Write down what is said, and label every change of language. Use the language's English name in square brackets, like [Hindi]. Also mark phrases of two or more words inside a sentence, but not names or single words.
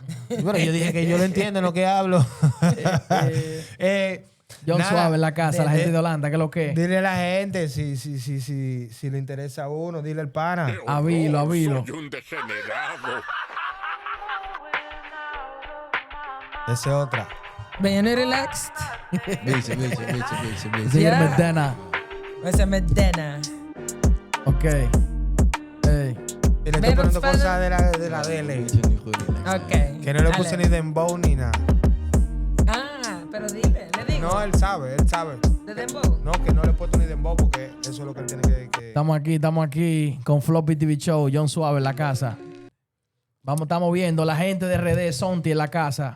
[Spanish] Bueno, yo dije que yo lo entiendo en lo que hablo. John nada, Suave en la casa, la gente de Holanda, ¿qué es lo que es? Dile a la gente si le interesa a uno, dile al pana. Avilo, avilo. Soy un degenerado. Esa es otra. [Dutch] Ben je nu relaxed? Beetje. Zeer Ja. met Dana. We zijn met Dana. [English] Ok. Hey. [Spanish] Y le Ven, estoy poniendo Fana. cosas de la DL. [Dutch] Beetje nu goed relaxed. Ok. [Spanish] Que no le puse Dale. ni dembow ni nada. Ah, pero dile, le digo. No, él sabe. ¿De Dembow? No, que no le he puesto ni dembow porque eso es lo que él tiene que... Estamos aquí con Floppy TV Show, John Suave en la casa. Estamos viendo la gente de RD, Sonti en la casa.